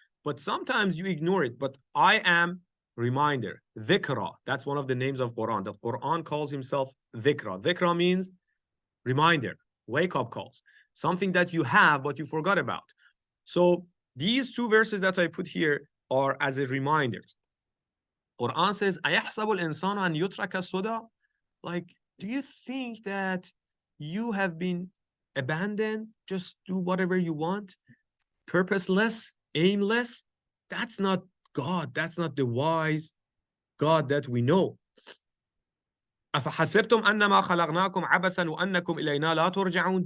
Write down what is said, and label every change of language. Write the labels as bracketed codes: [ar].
[en] But sometimes you ignore it. But I am reminder, dhikra. That's one of the names of Quran. The Quran calls himself dhikra. Dhikra means reminder, wake-up calls, something that you have but you forgot about. So these two verses that I put here are as a reminder. [ar] Quran says, أَيَحْسَبُ الْإِنسَانُ أَنْ يُتْرَكَ سُدًى? [en] Like, do you think that you have been abandoned? Just do whatever you want? Purposeless, aimless? That's not God. That's not the wise God that we know. [ar] أَفَحَسِبْتُمْ أَنَّمَا خَلَقْنَاكُمْ عَبَثًا وَأَنَّكُمْ إِلَيْنَا لَا تُرْجَعُونَ?